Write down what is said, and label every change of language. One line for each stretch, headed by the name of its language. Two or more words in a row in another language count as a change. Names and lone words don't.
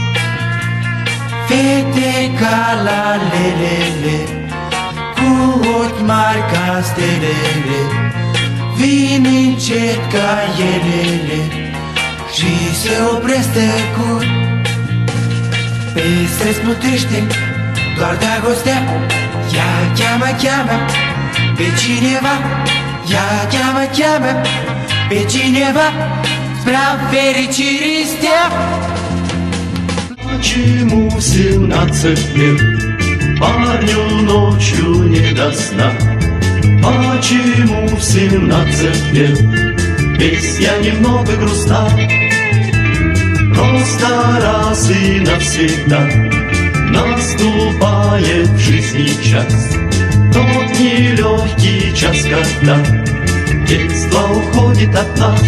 Romanian: Fete ca la lelele, cu ochi mari ca stelele, vin încet ca elele și se opresc tăcut. Pe străzi plutește doar dragostea, ea cheamă pe cineva, ea cheamă pe cineva, spre-a fericirii stea.
Russian: Почему семнадцать лет парню ночью не до сна? Почему в 17 лет песня немного грустна? Просто раз и навсегда наступает в жизни час, тот нелегкий час, когда детство уходит от нас.